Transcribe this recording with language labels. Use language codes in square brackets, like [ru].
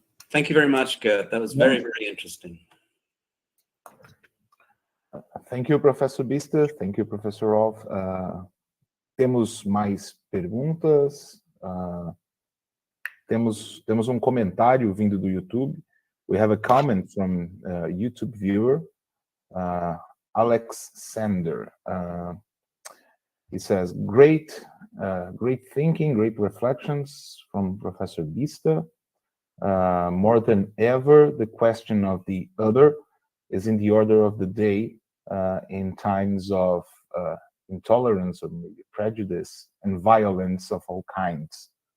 [en] Thank you very much, Gert. That was very, very interesting. Thank you, Professor Biesta. Thank you, Professor Rolf. [pt] Temos mais perguntas. Temos comentário vindo do YouTube. [en] We have a comment from a YouTube viewer, Alex Sander. He says, great thinking, great reflections from Professor Biesta. More than ever, the question of the other is in the order of the day in times of intolerance or maybe prejudice and violence of all kinds.